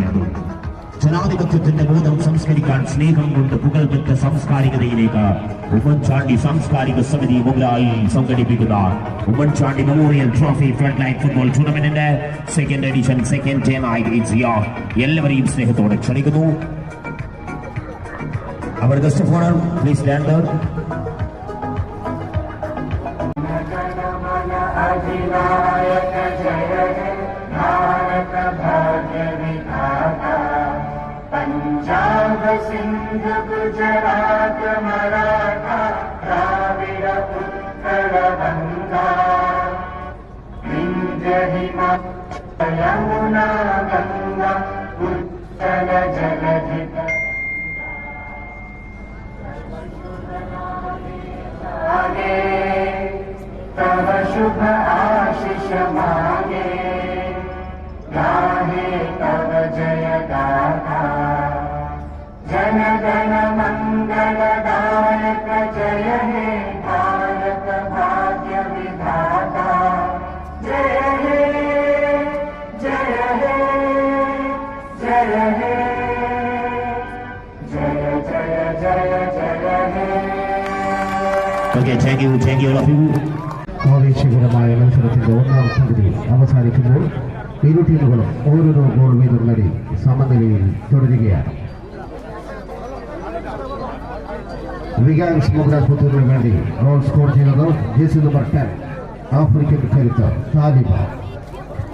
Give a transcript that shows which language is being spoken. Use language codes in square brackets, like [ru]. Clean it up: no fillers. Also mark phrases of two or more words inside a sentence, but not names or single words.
[ml] അത് ജനാധിപത്യത്തിന്റെ ബോധം സംസ്കരിക്കാൻ സ്നേഹം കൊണ്ട് പുകൾപെറ്റ സാംസ്കാരികതയിലേക്ക് ഉമ്മൻചാണ്ടി സാംസ്കാരിക സമിതി മുതലായി സംഘടിപ്പിക്കുന്ന ഉമ്മൻചാണ്ടി മെമ്മോറിയൽ ട്രോഫി ഫ്രണ്ട് ലൈൻ ഫുട്ബോൾ ടൂർണമെന്റിന്റെ [en] second edition second day night [ml] എല്ലാവരെയും സ്നേഹത്തോടെ ക്ഷണിക്കുന്നു. [en] our guest of honour please stand up. [bn] অধিনায়ক জয় হে ভারত ভাগ্য বিধাতা পঞ্জাব সিন্ধ গুজরাট মরাঠা দ্রাবিড় উৎকল গঙ্গা বিন্ধ্য হিমাচল যমুনা গঙ্গা উচ্ছল জলধি তব শুভ আশিস মাগে গাহে তব জয় গাথা জন গণ মঙ্গল দায়ক জয় হে ভারত ভাগ্য বিধাতা জয় হে জয় হে জয় হে জয় জয় জয় জয় হে. [en] Okay, thank you all of you. [ml] ആവേശകരമായ മത്സരത്തിന്റെ ഒന്നാം പകുതി അവസാനിക്കുമ്പോൾ ഇരു ടീമുകളും ഓരോരോ ഗോൾ വീതം നേടി സമനിലയിൽ തുടരുകയാണ്. വികാസ് മുഗ്രാസ്പൂരിന് വേണ്ടി [en] goal score [ml] ചെയ്യുന്നത് [en] jersey number [ml] 10 ആഫ്രിക്കൻ കരുത്ത് താലിബ.